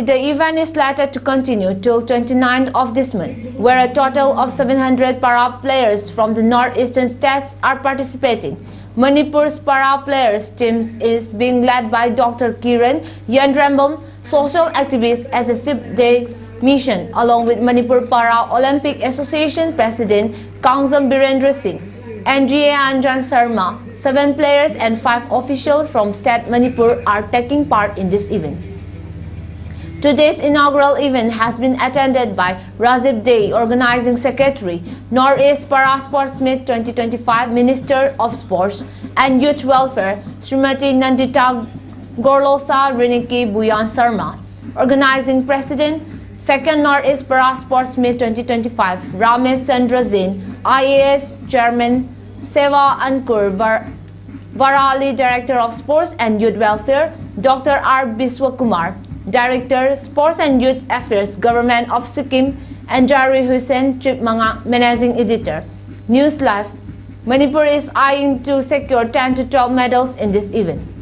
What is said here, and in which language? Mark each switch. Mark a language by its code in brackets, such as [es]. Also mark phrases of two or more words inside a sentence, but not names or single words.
[en] The event is slated to continue till 29th of this month, where a total of 700 para players from the northeastern states are participating. Manipur's para players team is being led by Dr. Kiran Yandrambam, social activist, as a 6-day mission, along with Manipur Para Olympic Association President Kangzam Birendra Singh, NGA Anjan Sharma. 7 players and 5 officials from state Manipur are taking part in this event. Today's inaugural event has been attended by Rajiv Dey, Organizing Secretary, Northeast Para Sports Meet 2025, Minister of Sports and Youth Welfare, Srimati Nandita Gorlosa Riniki Buyan Sarma, Organizing President, 2nd Northeast Para Sports Meet 2025, Ramesh Chandra Zain, IAS Chairman, Seva Ankur Varali, Director of Sports and Youth Welfare, Dr. R. Biswakumar, Director, Sports and Youth Affairs, Government of Sikkim, and Jari Hussain, Chief Managing Editor. News Live, Manipur is eyeing to secure 10 to 12 medals in this event.